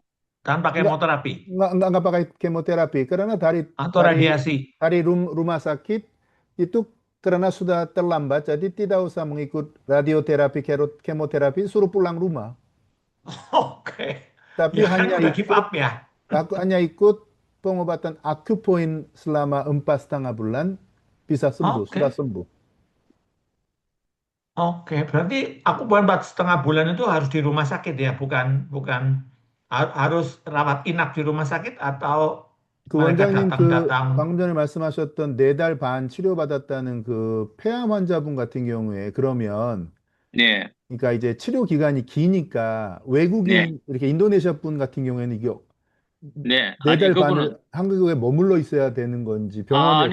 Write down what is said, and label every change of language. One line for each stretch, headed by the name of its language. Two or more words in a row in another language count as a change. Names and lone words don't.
Indonesian: tanpa Nggak, kemoterapi nggak pakai kemoterapi karena atau dari radiasi. rumah sakit itu karena sudah terlambat, jadi tidak usah mengikut radioterapi, kemoterapi, suruh pulang rumah. Oke, Tapi ya kan udah
English: give up
Indonesian: ya. aku hanya ikut pengobatan acupoint selama 4,5 bulan, bisa sembuh, sudah Oke, sembuh. oke. Berarti aku bukan 4,5 bulan itu harus di rumah sakit ya, bukan bukan harus rawat inap di rumah sakit atau mereka
Korean: 원장님
Indonesian: datang-datang.
Korean: 방금 전에 말씀하셨던 4달 반 치료받았다는 폐암 환자분 같은 경우에 그러면 네, 그러니까 이제 치료 기간이 기니까 네, 외국인 이렇게 인도네시아 분 같은 경우에는 이게 네. 네 아니, 달 그분은, 반을 한국에 머물러 있어야 되는 건지 병원에